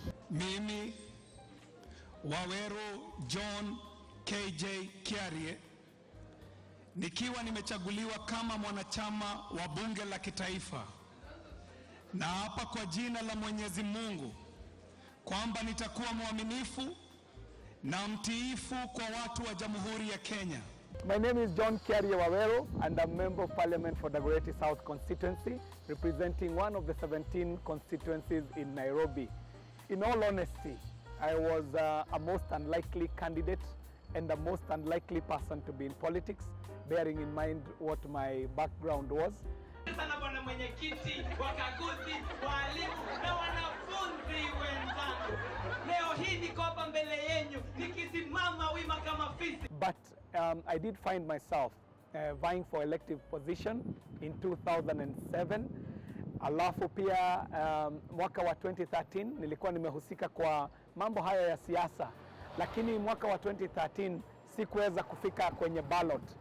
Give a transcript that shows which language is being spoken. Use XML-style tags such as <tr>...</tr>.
<sw>Mimi Waweru John KJ Kiarie nikiwa nimechaguliwa kama mwanachama wa bunge la kitaifa, na hapa kwa jina la Mwenyezi Mungu kwamba nitakuwa mwaminifu na mtiifu kwa watu wa Jamhuri ya Kenya.</sw> <en>My name is John Kiarie Waweru and I'm member of Parliament for Dagoretti South constituency, representing one of the 17 constituencies in Nairobi. In all honesty, I was a most unlikely candidate and the most unlikely person to be in politics, bearing in mind what my background was.</en> <sw>Sana bwana mwenyekiti, wakaguzi, walimu na wanafunzi wenzangu. Leo hii niko hapa mbele yenu nikisimama wima kama fisi.</sw> <en>But I did find myself vying for elective position in 2007.</en> <sw>Alafu pia mwaka wa 2013 nilikuwa nimehusika kwa mambo haya ya siasa, lakini mwaka wa 2013 sikuweza kufika kwenye ballot.</sw>